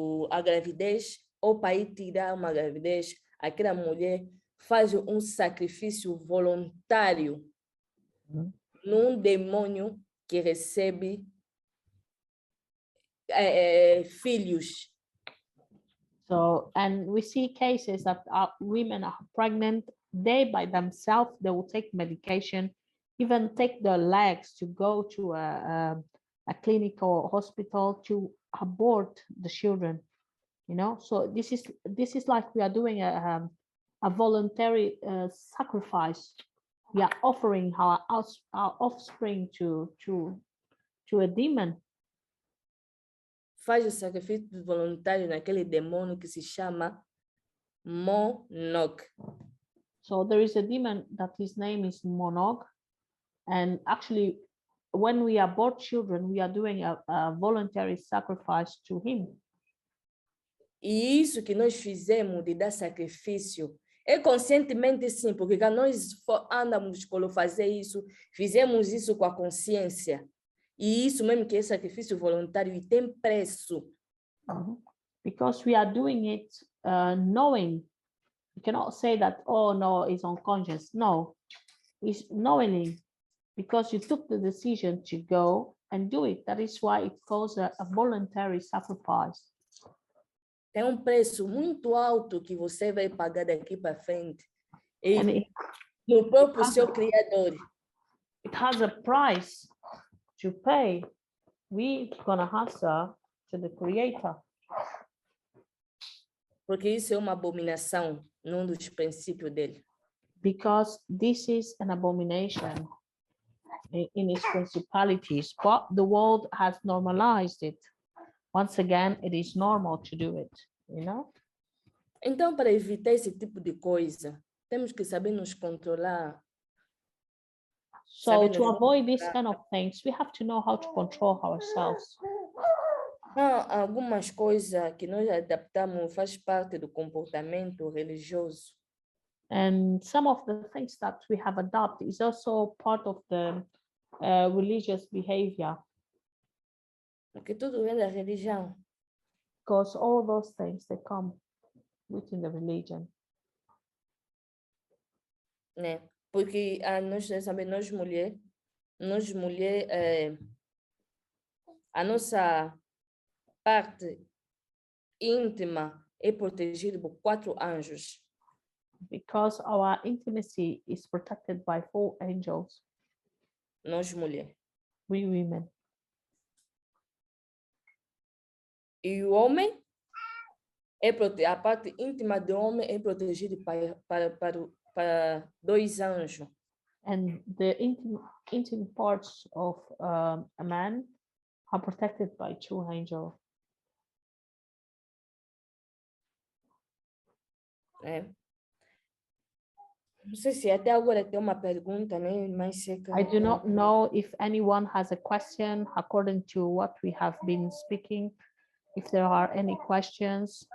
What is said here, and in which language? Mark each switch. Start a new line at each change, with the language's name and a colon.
Portuguese: a gravidez ou para ir tirar uma gravidez, aquela mulher faz um sacrifício voluntário num demônio que recebe filhos.
English: So, and we see cases that women are pregnant, they by themselves, they will take medication, even take their legs to go to a clinic or hospital to abort the children. you know. So this is like we are doing a voluntary sacrifice. We are offering our offspring to a demon.
Portuguese: Faz o sacrifício voluntário naquele demônio que se chama Monog.
English: So there is a demon that his name is Monog, and actually when we abort children, we are doing a voluntary sacrifice to him.
Portuguese: E isso que nós fizemos de dar sacrifício é conscientemente sim, porque quando nós andamos quando fazer isso, fizemos isso com a consciência. E isso mesmo que é sacrifício voluntário e tem preço.
English: Because we are doing it knowing. You cannot say that, oh no, it's unconscious. No, it's knowingly, because you took the decision to go and do it. That is why it calls a voluntary sacrifice.
Portuguese: Tem preço muito alto que você vai pagar daqui para frente. E no próprio seu Criador.
English: It has a price to pay. We're gonna answer to the Creator.
Portuguese: Porque isso é uma abominação num dos princípios dele.
English: Because this is an abomination in its principalities, but the world has normalized it. Once again, it is normal to do it, you know?
Portuguese: Então, para evitar esse tipo de coisa, temos que saber nos controlar.
English: So to avoid these kind of things, we have to know how to control ourselves.
Portuguese: Há algumas coisas que nós adaptamos, faz parte do comportamento religioso.
English: And some of the things that we have adopted is also part of the religious behavior.
Portuguese: Porque tudo vem da religião.
English: Because all those things, they come within the religion.
Portuguese: Né? Porque nós sabemos, nós mulher, a nossa parte íntima é protegida por 4 anjos.
English: Because our intimacy is protected by 4 angels.
Portuguese: Nós mulher.
English: We women.
Portuguese: E o homem a parte íntima do homem é protegida para 2 anjos.
English: And the intimate parts of a man are protected by 2 angels.
Portuguese: Não sei se até agora tem uma pergunta, né? Mas
English: I do not know if anyone has a question according to what we have been speaking. If there are any questions,